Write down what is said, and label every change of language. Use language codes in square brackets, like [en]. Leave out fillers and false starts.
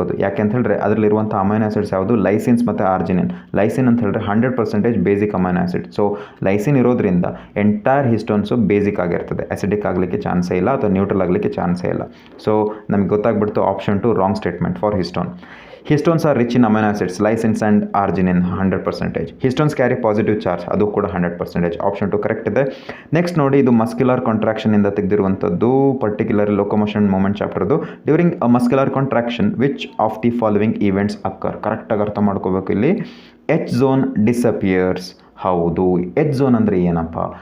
[kn] ಅದು ಯಾಕೆ ಅಂತ ಹೇಳಿದ್ರೆ ಅದರಲ್ಲಿರುವಂಥ ಅಮೈನೋ ಆಸಿಡ್ಸ್ ಯಾವುದು? ಲೈಸಿನ್ಸ್ ಮತ್ತು ಆರ್ಜಿನಿನ್. ಲೈಸಿನ್ ಅಂತ ಹೇಳಿದ್ರೆ 100% basic amino acid. So lysine ಇರೋದ್ರಿಂದ ಎಂಟೈರ್ ಹಿಸ್ಟೋನ್ಸು ಬೇಸಿಕ್ ಆಗಿರ್ತದೆ, ಅಸಿಡಿಕ್ ಆಗಲಿಕ್ಕೆ ಚಾನ್ಸೇ ಇಲ್ಲ ಅಥವಾ ನ್ಯೂಟ್ರಲ್ ಆಗಲಿಕ್ಕೆ ಚಾನ್ಸೇ ಇಲ್ಲ. ಸೊ ನಮಗೆ ಗೊತ್ತಾಗ್ಬಿಡ್ತು option 2 [en] Wrong statement for histone. Histones are rich in amino acids, lysines and arginine, 100%. Histones carry positive charge, [kn] ಅದು ಕೂಡ 100%. ಆಪ್ಷನ್ 2 ಕರೆಕ್ಟ್ ಇದೆ. ನೆಕ್ಸ್ಟ್ ನೋಡಿ, ಇದು ಮಸ್ಕ್ಯುಲರ್ ಕಾಂಟ್ರಾಕ್ಷನ್ ಇಂದ ತೆಗೆದಿರುವಂಥದ್ದು, particular ಲೊಕೊಮೋಷನ್ moment ಚಾಪ್ಟರ್ದು. [en] During a muscular contraction which of the following events occur? [kn] ಕರೆಕ್ಟಾಗಿ ಅರ್ಥ ಮಾಡ್ಕೋಬೇಕು ಇಲ್ಲಿ. [en] H zone disappears [kn] ಹೌದು. ಎಚ್ ಝೋನ್ ಅಂದರೆ ಏನಪ್ಪ?